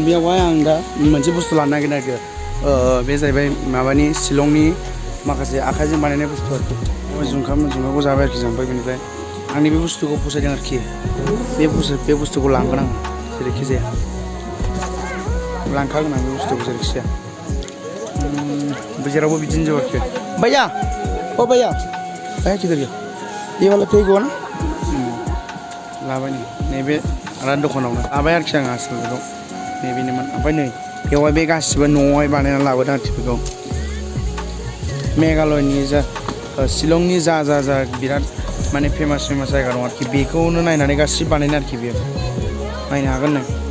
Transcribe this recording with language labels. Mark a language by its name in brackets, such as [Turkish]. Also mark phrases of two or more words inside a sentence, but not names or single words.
[Bodo] आं दा मोनसे बुस्थु लानो नागिरदों बे जाहैबाय माबानि शिलंनि माखासे आखाइजों बानायनाय बुस्थु आरोखि जुंखामखौ जाबाय आरोखि जों ओमफ्राय बेनिफ्राय आंनि बे बुस्थुखौ फसायदों आरोखि बे बुस्थुखौ लांगोन आं जेरैखि जाया लांखागोन आं बे बुस्थुखौ जेरैखि जाया जेरावबो बिदिनो जोब आरोखि [Hindi] भैया ओ भैया भैया किधर गया ये वाला [Bodo] फैगौ ना लाबाय नैबे आरो दखानावनो लाबाय आरोखि आं आसलखौ नैबेनोमोन ओमफ्राय नै बेवहाय बे गासिबो न'आवहाय बानायनानै लाबोदों आरोखि बेखौ मेघालयनि जा शिलंनि जा बिराद माने फेमास जायगा दं आरोखि बेखौनो नायनानै गासिबो बानायनाय आरोखि बेयो नायनो हागोन नों